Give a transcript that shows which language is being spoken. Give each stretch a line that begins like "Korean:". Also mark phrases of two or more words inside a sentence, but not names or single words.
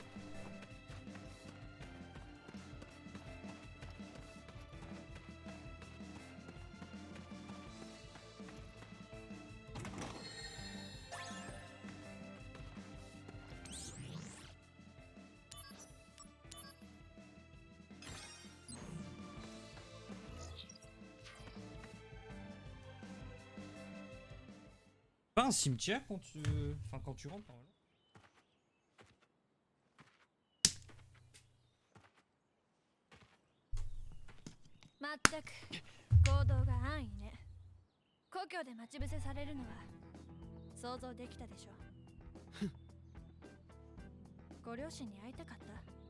French: Pas un cimetière quand tu... Enfin quand tu rentres par là.
Japanese: まったく行動が安易ね。故郷で待ち伏せされるのは想像できたでしょ。ご両親に会いたかった。